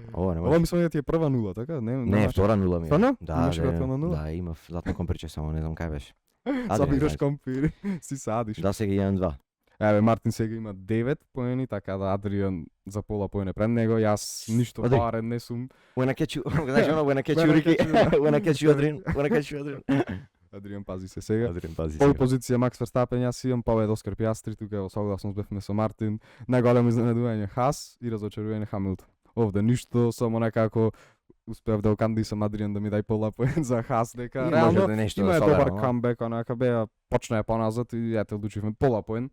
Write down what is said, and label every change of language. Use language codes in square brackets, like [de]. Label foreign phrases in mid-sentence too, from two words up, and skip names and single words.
[mk] Ова мислам дека ти е прва нула, така? Не, втора нула ми. Стварно? Да, имав златно компирче, само не знам кај беше. Собираш компири, си садиш. Да, сега 1-2. Еве Мартин сега има 9 поени, така да Адриан за пола поене пред него, јас ништо барен не сум. [en] When I catch you, [mk] знаеш оно, [en] when I catch you, Ricky, when I catch you, Adrian. [mk] Адриан пази се сега. Адриан пази Пол позиција Макс Верстапен, јас имам победа Оскар Пиастри, тука во согласност бевме со Мартин, најголемо изненадување Хас и разочарување Хамилтон. Овде ништо, само некако успеав да окандисам Адриан да ми дај пола поен за Хас, дека реално има е добар камбек, онака беа почна поназад и ете одлучивме пола поен.